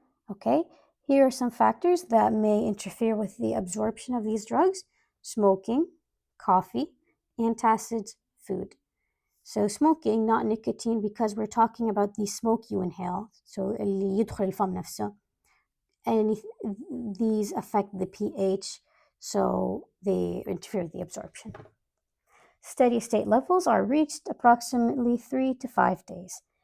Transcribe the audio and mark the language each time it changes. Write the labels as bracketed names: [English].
[English] Okay, here are some factors that may interfere with the absorption of these drugs: smoking, coffee, antacids, food. So smoking, not nicotine, because we're talking about the smoke you inhale. [Arabic] So اللي يدخل الفم نفسه. [English] And these affect the pH, so they interfere with the absorption. Steady state levels are reached approximately 3 to 5 days.